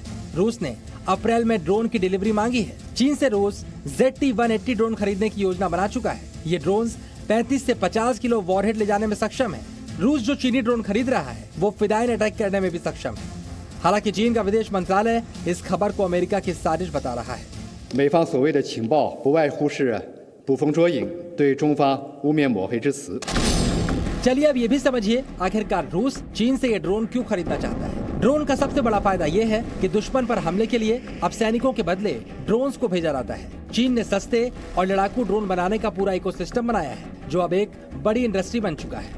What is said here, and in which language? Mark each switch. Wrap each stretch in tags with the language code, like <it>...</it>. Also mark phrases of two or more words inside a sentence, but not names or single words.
<hi>रूस ने अप्रैल में ड्रोन की डिलीवरी मांगी है। चीन से रूस ZT-180 ड्रोन खरीदने की योजना बना चुका है। ये ड्रोन्स 35 से 50 किलो वॉरहेड ले जाने में सक्षम है। रूस जो चीनी ड्रोन खरीद रहा है वो फिदाइन अटैक करने में भी सक्षम है। हालांकि चीन का विदेश मंत्रालय इस खबर को अमेरिका की साजिश बता रहा है।</hi> <zh>美方所谓的情报不外乎是捕风捉影，对中方污蔑抹黑之词。</zh> <hi>चलिए अब ये भी समझिए आखिरकार रूस चीन से ये ड्रोन क्यों खरीदना चाहता है। ड्रोन का सबसे बड़ा फायदा ये है कि दुश्मन पर हमले के लिए अब सैनिकों के बदले ड्रोन्स को भेजा जाता है। चीन ने सस्ते और लड़ाकू ड्रोन बनाने का पूरा इकोसिस्टम बनाया है, जो अब एक बड़ी इंडस्ट्री बन चुका है।</hi>